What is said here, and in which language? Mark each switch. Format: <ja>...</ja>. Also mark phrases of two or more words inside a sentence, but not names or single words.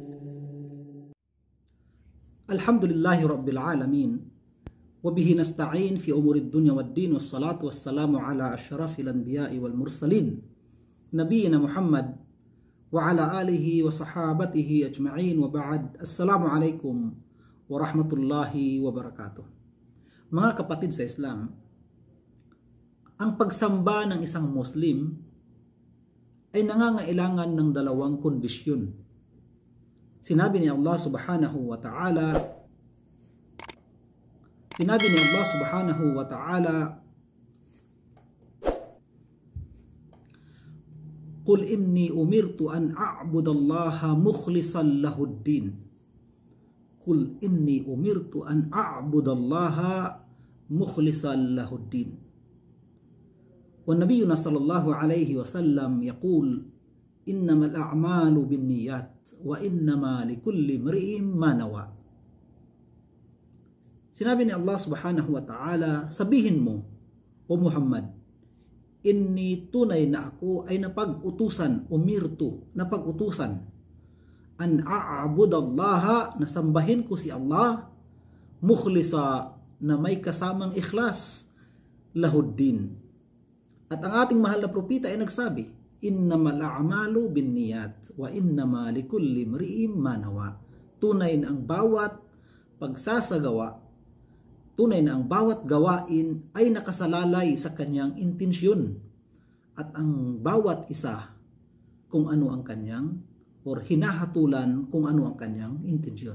<ar>الحمد لله رب العالمين وبه نستعين في أمور الدنيا والدين والصلاة والسلام على أشرف الأنبياء والمرسلين نبينا محمد وعلى آله وصحابته أجمعين وبعد. السلام عليكم ورحمة الله وبركاته.</ar> <tl>Mga kapatid sa Islam, ang pagsamba ng isang Muslim ay nangangailangan ng dalawang kondisyon. Sinabi ni Allah</tl> <ar>سبحانه وتعالى قل إني أمرت أن أعبد الله مخلصا له الدين. قل إني أمرت أن أعبد الله مخلصا له الدين. ونبينا صلى الله عليه وسلم يقول إنما الأعمال بالنيات وإنما لكل امرئ ما نوى.</ar> <tl>Sinabi ni Allah</tl> <ar>سبحانه وتعالى,</ar> <tl>sabihin mo, O Muhammad, inni tunay na ako ay napag-utusan, napag-utusan,</tl> <ar>أن أعبد الله,</ar> <tl>nasambahin ko si Allah, mukhlisa, na may kasamang ikhlas, lahuddin. At ang ating mahal na propeta ay nagsabi,</tl> <ar>إنما الأعمال بالنيات وإنما لكل امرئ ما نوى.</ar> <tl>Tunay na ang bawat pagsasagawa, tunay na ang bawat gawain ay nakasalalay sa kanyang intensyon at ang bawat isa kung ano ang kanyang or hinahatulan kung ano ang kanyang intensyon.</tl>